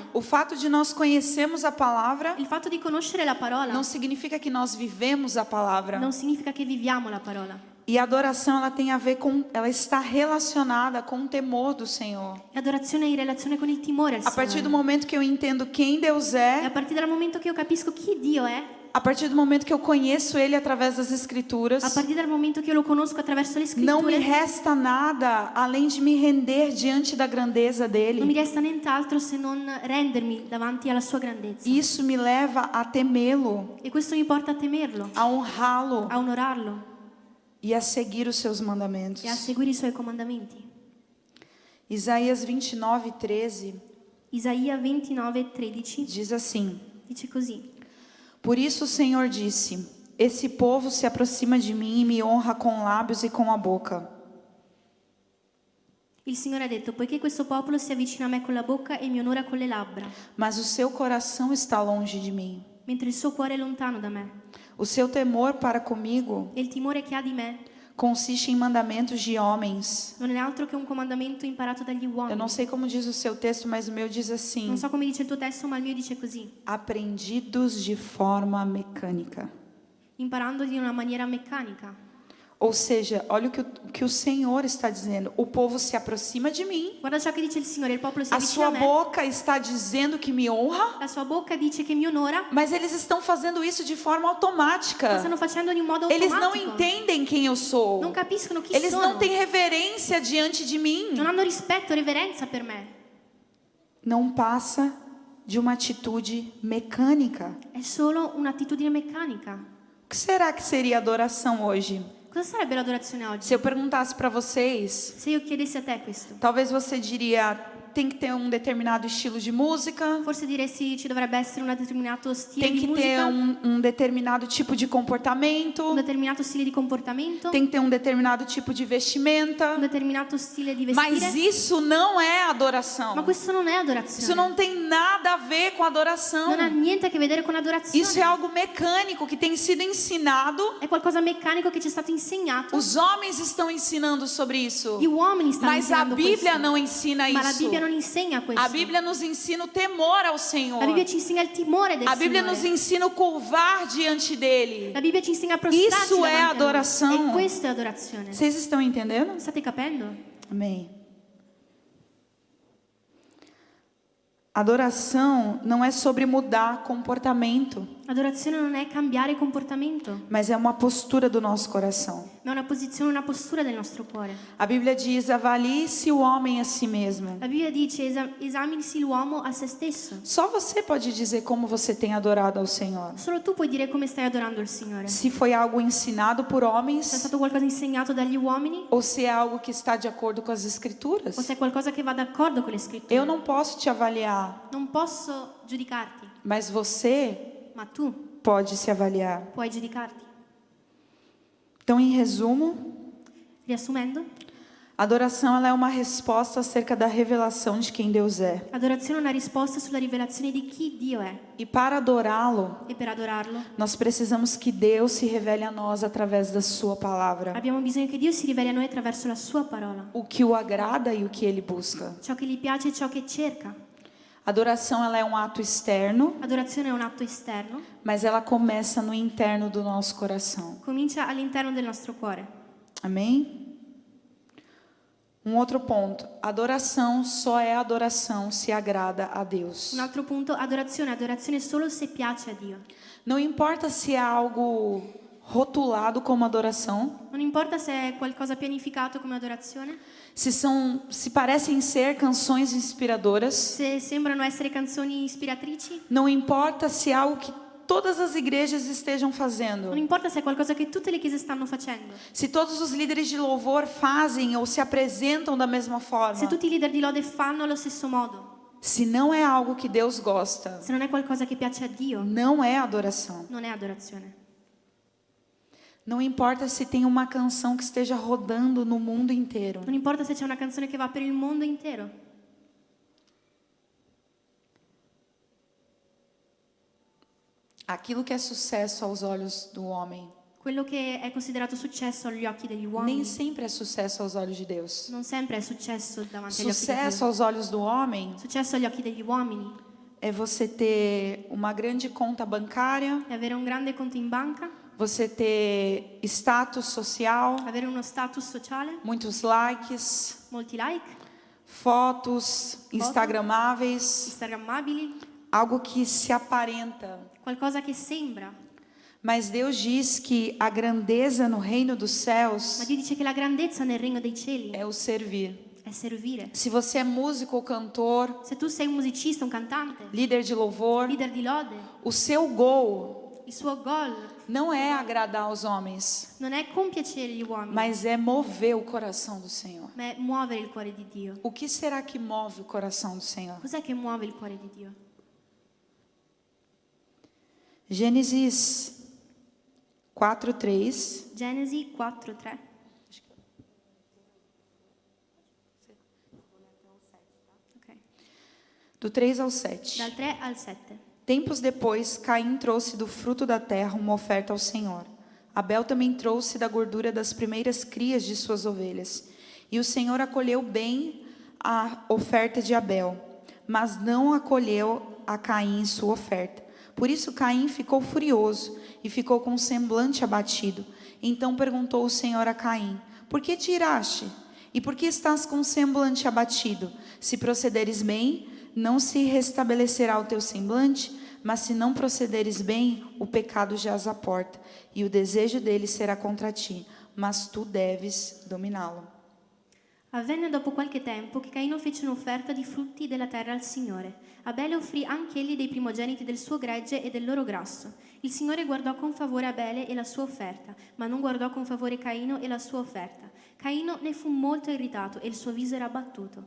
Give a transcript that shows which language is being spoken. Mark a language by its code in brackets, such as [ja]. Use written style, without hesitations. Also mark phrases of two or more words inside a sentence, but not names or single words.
[pt] O fato de nós conhecermos a palavra [it] Il fatto di conoscere la parola [pt] não significa que nós vivemos a palavra. [it] non significa che viviamo la parola. [pt] E a adoração, ela tem a ver com, ela está relacionada com o temor do Senhor. [it] L'adorazione è in relazione con il timore al [pt] A partir do [it] Signore. [pt] momento que eu entendo quem Deus [it] E a [pt] é, [it] partire dal momento che io capisco chi Dio è, [pt] a partir do momento que eu conheço Ele através das Escrituras, [it] a partire dal momento che io lo conosco attraverso le [pt] não me [it] scritture, [pt] resta nada além de me render diante da grandeza [it] non mi [pt] dele. [it] resta nient'altro se non rendermi davanti alla sua grandezza. [pt] Isso me leva a temê-lo, [it] E questo mi porta a temerlo, [pt] a honrá-lo [it] a onorarlo [pt] e a seguir os seus mandamentos. [it] e a seguire i Suoi comandamenti. [pt] Isaías 29:13 [it] Isaia 29:13 [pt] diz assim: [it] dice così: [pt] Por isso o Senhor disse: Esse povo se aproxima de mim e me honra com lábios e com a boca. [it] il Signore ha detto: poiché questo popolo si avvicina a me con la bocca e mi onora con le labbra, [pt] Mas o seu coração está longe de mim. [it] mentre il suo cuore è lontano da me. [pt] O seu temor para comigo [it] E il timore che ha di me [pt] consiste em mandamentos de homens. [it] non è altro che un comandamento imparato dagli [pt] Eu [it] uomini. [pt] não sei como diz o seu texto, mas o meu diz assim: [it] Non so come dice il tuo testo, ma il mio dice così: [pt] aprendidos de forma mecânica. [it] imparando di una maniera meccanica. [pt] Ou seja, olha o que o Senhor está dizendo. O povo se aproxima de mim. [it] Guarda ciò che dice il Signore, il popolo si [pt] A [it] avvicina [pt] sua [it] a me, [pt] boca está dizendo que me honra. [it] la sua bocca dice che mi onora, [pt] Mas eles estão fazendo isso de forma [it] ma [pt] automática. [it] stanno facendo in un modo [pt] Eles não [it] automatico. [pt] entendem quem eu sou. [it] Non capiscono chi [pt] Eles [it] sono. [pt] não têm reverência diante de mim. [it] Non hanno rispetto, reverenza per me. [pt] Não passa de uma atitude mecânica. [it] È solo un'attitudine meccanica. [pt] O que será que seria adoração hoje? [it] Cosa sarebbe l'adorazione oggi? [pt] Se eu perguntasse para vocês, [it] Se io chiedessi a te questo, [pt] talvez você diria, tem que ter um determinado estilo de música, [it] forse diresti ci dovrebbe essere un determinato stile [pt] tem [it] di [pt] que ter [it] musica, [pt] um determinado tipo de comportamento, [it] un determinato stile di comportamento, [pt] tem que ter um determinado tipo de vestimenta. [it] un determinato stile di [pt] Mas [it] vestire. [pt] isso não é [it] Ma [pt] adoração. [it] questo non è [pt] Isso [it] adorazione. [pt] não tem nada a ver com adoração. [it] Non ha niente a che vedere con adorazione. [pt] Isso é algo mecânico que tem sido ensinado. [it] È qualcosa meccanico che ci è stato insegnato. [pt] Os homens estão ensinando sobre isso. [it] Gli uomini stanno [pt] Mas a [it] insegnando [pt] Bíblia [it] questo. [pt] não ensina [it] Ma la [pt] isso. [it] Bibbia non insegna questo. [pt] A Bíblia nos ensina o temor ao Senhor. [it] La Bibbia ci insegna il timore del [pt] A Bíblia [it] Signore. [pt] nos ensina o curvar diante dele. [it] La Bibbia ci insegna a prostrarci [pt] Isso é [it] davanti a Lui. [pt] adoração. [it] E questo è adorazione. [pt] Vocês estão entendendo? [it] State capendo? [pt] Amém. Adoração não é sobre mudar comportamento, [it] Adorazione non è cambiare comportamento, [pt] mas é uma postura do nosso coração. [it] ma è una posizione, una postura del nostro cuore. [pt] A Bíblia diz: avalie-se o homem a si mesmo. [it] La Bibbia dice esamini l'uomo a se stesso. [pt] Só você pode dizer como você tem adorado ao Senhor. [it] Solo tu puoi dire come stai adorando il Signore. [pt] Se foi algo ensinado por [it] Se è [pt] homens [it] stato qualcosa insegnato dagli uomini [pt] ou se é algo que está de acordo com as Escrituras. [it] o se è qualcosa che va d'accordo con le scritture. [pt] Eu não posso te avaliar, [it] Non posso giudicarti, [pt] mas você [it] ma tu [pt] pode se avaliar. [it] puoi giudicarti. [pt] Então, em resumo, [it] Riassumendo, [pt] adoração ela é uma resposta acerca da revelação de quem Deus é. [it] adorazione è una risposta sulla rivelazione di chi Dio è. [pt] E para adorá-lo, [it] E per adorarlo [pt] nós precisamos que Deus se revele a nós através da sua palavra. [it] abbiamo bisogno che Dio si riveli a noi attraverso la sua parola. [pt] O que o agrada e o que ele busca. [it] Ciò che gli piace e ciò che cerca. [pt] Adoração ela é um ato externo, [it] Adorazione è un atto esterno, [pt] mas ela começa no interno do nosso coração. [it] comincia all'interno del nostro cuore. [pt] Amém? Um outro ponto. Adoração só é adoração se agrada a Deus. [it] Un altro punto, adorazione solo se piace a Dio. [pt] Não importa se é algo rotulado como adoração, [it] Non importa se è qualcosa pianificato come adorazione, [pt] se parecem ser canções inspiradoras, [it] se sembrano essere canzoni ispiratrici, [pt] não importa se é algo que todas as igrejas estejam fazendo. [it] non importa se è qualcosa che tutte le chiese stanno facendo. [pt] Se todos os líderes de louvor fazem ou se apresentam da mesma forma. [it] Se tutti i leader di lode fanno allo stesso modo, [pt] Se não é algo que Deus gosta, [it] se non è qualcosa che piace a Dio, [pt] não é adoração. [it] non è adorazione. [pt] Não importa se tem uma canção que esteja rodando no mundo inteiro. [it] Non importa se c'è una canzone che va per il mondo intero. [pt] Aquilo que é sucesso aos olhos do homem, [it] Quello che è considerato successo agli occhi degli [pt] nem [it] uomini [pt] sempre é sucesso aos olhos de Deus. [it] non sempre è successo davanti agli occhi di [pt] Sucesso [it] Dio. [pt] aos olhos do homem [it] Successo agli occhi degli uomini [pt] é você ter uma grande conta bancária, [it] è avere un grande conto in banca, [pt] você ter status social, [it] avere uno status sociale, [pt] muitos likes, [it] molti like, [pt] fotos instagramáveis, [it] instagrammabili, [pt] algo que se aparenta. [it] qualcosa che sembra. [pt] Mas Deus diz que a grandeza no reino dos [it] Ma [pt] céus [it] Dio dice che la grandezza nel regno dei cieli [pt] é o servir. [it] è servire. [pt] Se você é músico ou cantor, [it] Se tu sei un musicista, un cantante, [pt] líder de louvor, [it] leader di lode, [pt] o seu goal [it] il suo goal [pt] não é agradar aos homens, [it] non è compiacere gli uomini, [pt] mas é mover o coração do Senhor. [it] ma è muovere il cuore di Dio. [pt] O que será que move o coração do Senhor? [it] Cos'è che muove il cuore di Dio? [pt] Gênesis 4:3. [it] Genesi 4:3. Ok. [pt] Do 3 ao 7. [it] Dal 3 al 7. [pt] Tempos depois, Caim trouxe do fruto da terra uma oferta ao Senhor. Abel também trouxe da gordura das primeiras crias de suas ovelhas. E o Senhor acolheu bem a oferta de Abel, mas não acolheu a Caim sua oferta. Por isso Caim ficou furioso e ficou com o semblante abatido. Então perguntou o Senhor a Caim: por que te iraste? E por que estás com o semblante abatido? Se procederes bem, não se restabelecerá o teu semblante, mas se não procederes bem, o pecado jaz à porta, e o desejo dele será contra ti, mas tu deves dominá-lo. [it] Avvenne dopo qualche tempo che Caino fece un'offerta di frutti della terra al Signore. Abele offrì anch'egli dei primogeniti del suo gregge e del loro grasso. Il Signore guardò con favore Abele e la sua offerta, ma non guardò con favore Caino e la sua offerta. Caino ne fu molto irritato e il suo viso era abbattuto.